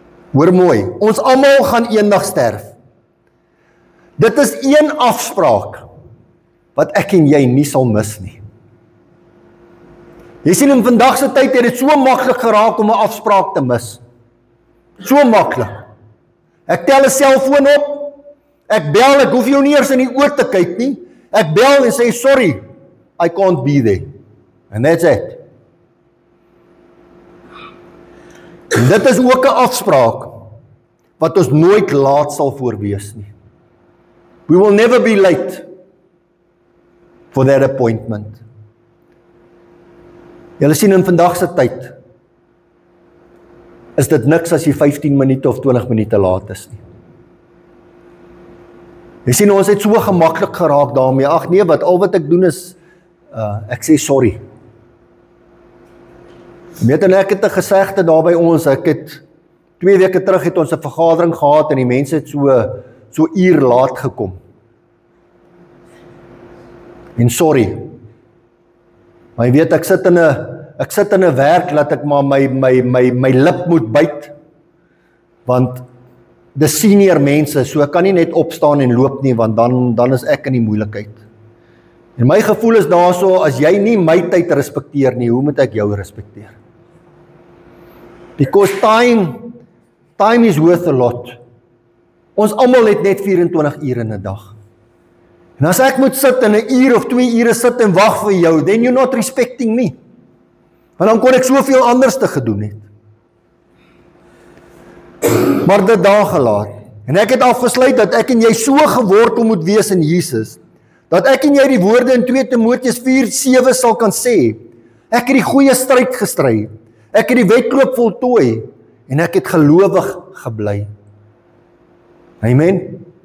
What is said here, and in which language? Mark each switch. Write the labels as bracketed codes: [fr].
[af] Hoor mooi, ons almal gaan eendag sterf. Dit is een afspraak wat ek en jy nie sal mis nie. Jy sien, in vandag se tyd het dit so maklik geraak om 'n afspraak te mis. So maklik. Ek tel 'n selfoon op, ek bel, ek hoef jou nie eers in die oë te kyk nie. Ek bel en sê, sorry, [en] I can't be there. And that's it. [af] En dit is ook 'n afspraak wat ons nooit laat sal voorwees nie. [en] We will never be late for that appointment. [af] Julle sien, in vandag se tyd is dit niks as jy 15 minute of 20 minute laat is nie. Jy sien, ons het so gemaklik geraak daarmee. Ag nee, al wat ek doen is ek sê sorry. Weet en ek het 'n gesegde daar by ons. Ek het 2 weke terug het ons 'n vergadering gehad en die mense het so uur laat gekom. En sorry. Maar jy weet, ek sit in 'n werk dat ek maar my lip moet byt. Want dis senior mense, so ek kan nie net opstaan en loop nie, want dan is ek in die moeilikheid. En my gevoel is daarso, as jy nie my tyd respekteer nie, hoe moet ek jou respekteer? [en] Because time is worth a lot. [af] Ons almal het net 24 ure in 'n dag. En as ek moet sit in 'n uur of 2 ure sit en wag vir jou, [en] then you're not respecting me. [af] Want dan kon ek soveel anders te gedoen het. Maar dit daar gelaat. En ek het afgesluit dat ek en jy so gewortel moet wees in Jesus, dat ek en jy die woorde in 2 Timoteus 4:7 sal kan sê, ek het die goeie stryd gestry, ek het die wedloop voltooi, en ek het gelowig gebly. Amen.